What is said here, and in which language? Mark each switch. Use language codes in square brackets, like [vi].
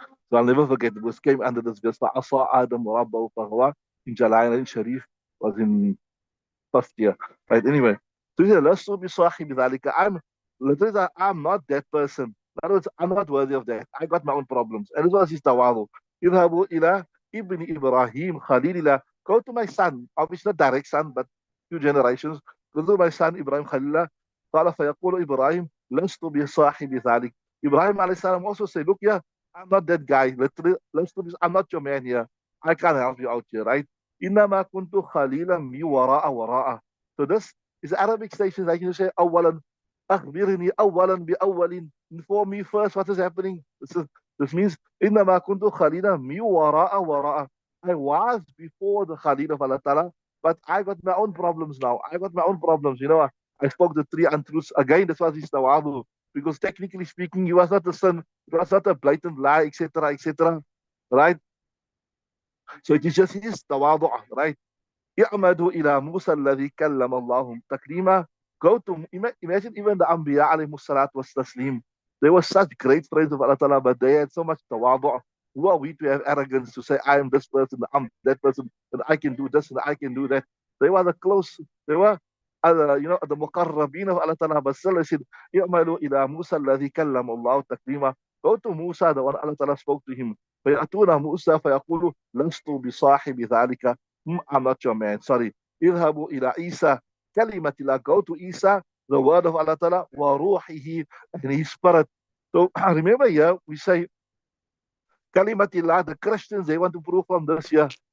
[en] So I'll never forget it was came under this verse. [ar] فَعَصَى آدَمُ رَبَّهُ فَغَوَى. [en] In Jalalain Shareef was in first year. Right, anyway. So he said, [ar] لَسْتُ بِصَاحِبِ ذَلِكَ. [en] Literally, I'm not that person. In other words, I'm not worthy of that. I got my own problems. And this was his tawadu. [ar] اذهبوا إلى ابن إبراهيم خليل الله. [en] Go to my son, obviously not direct son, but few generations. Go to my son Ibrahim Khalil. [ar] قال فيقول إبراهيم لست بصاحب ذلك. [en] Ibrahim alayhi salam also said, look, yeah, I'm not that guy. Literally, I'm not your man here. I can't help you out here, right? [ar] إنما كنت خليلا مي وراء وراء. [en] So this is Arabic station. Like you say, [ar] أولا أخبرني أولا بأول. [en] Inform me first what is happening. This means [ar] إنما كنت خليلا مي وراء وراء. [en] I was before the Khalil of Allah Ta'ala, but I got my own problems now. I got my own problems. I spoke the three untruths. Again, this was his tawadu. Because technically speaking, he was not a sin. It was not a blatant lie, etc., etc. Right? So it is just his tawadu, right? [ar] اعمدوا إلى موسى الذي كلم الله تكليما. [en] Go to, imagine even the Anbiya alayhi salatu was taslim. They were such great friends of Allah Ta'ala, but they had so much tawadu. Who are we to have arrogance to say, I am this person, I'm that person, and I can do this and I can do that? They were they were, the muqarrabin of Allah Ta'ala, but still they said, [ar] اعملوا إلى موسى الذي كلم الله تكليما. [en] Go to Musa, the one Allah Ta'ala spoke to him. [ar] فيأتون موسى فيقول لست بصاحب ذلك. [en] I'm not your man. Sorry. [ar] اذهبوا إلى عيسى كلمة الله. [en] Go to Isa, the word of Allah Ta'ala, [ar] وروحه, [en] and his spirit. So remember here, we say Kalimatillah, the Christians, they want to prove from this here.